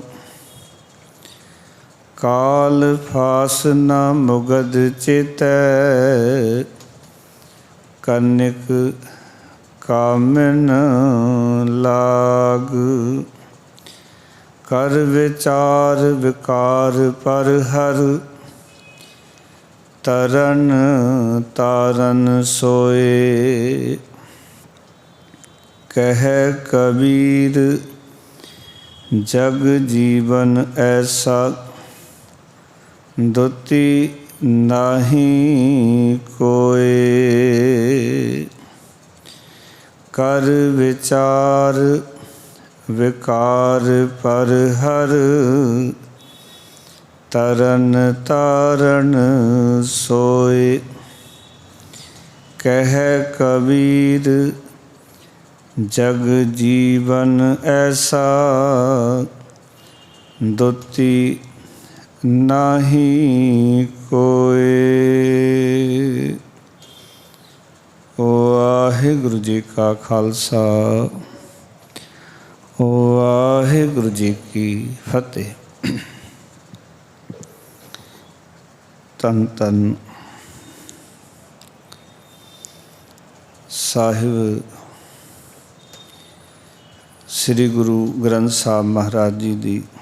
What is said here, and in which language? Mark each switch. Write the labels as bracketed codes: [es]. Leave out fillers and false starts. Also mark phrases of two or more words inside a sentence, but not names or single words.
[hi] काल फासना मुगद चितै, कनिक कामिन लाग। कर विचार विकार पर हर, तरन तारन सोए। कह कबीर जग जीवन ऐसा, दुति नाही कोय। कर विचार विकार पर हर, तरन तारण सोए। कह कबीर जग जीवन ऐसा, दुति नाही कोय। वाहिगुरु जी का खालसा, वाहिगुरु जी की फतेह। तन तन साहिब श्री गुरु ग्रंथ साहब महाराज जी की